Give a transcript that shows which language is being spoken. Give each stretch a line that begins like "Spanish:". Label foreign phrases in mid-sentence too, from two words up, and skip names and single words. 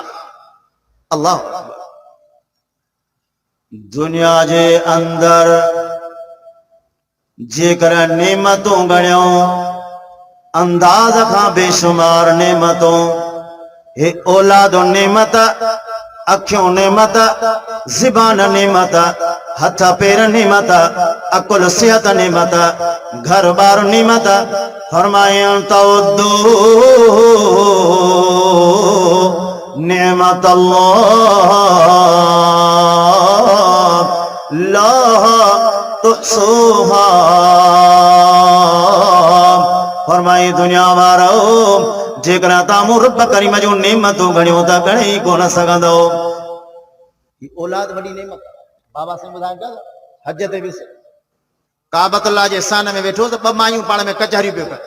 Sindhi: अल्लाह, दुनिया जे अंदर जेकर नेमतूं गणियो अंदाज खां बेशुमार नेमतूं, हे औलाद नेमत अखियों नेमत, ज़बान नेमत, हथ पैर नेमत, अकुल सेहत नेमत, घर बार नेमत।
Arabic: फरमाए تعدوا نعمة الله لا تحصوها.
Sindhi: फरमाए दुनिया वारो जेकर तामू रब करीम जो नेमतूं गणियो त गणी कोन सघंदो। औलाद वॾी नेमत। बाबा सिंह ॿुधाइनि पिया हज ते वियुसि, काबतुल्लाह जे स्थान में वेठो त ॿ मायूं पाण में कचहरियूं पियो कनि।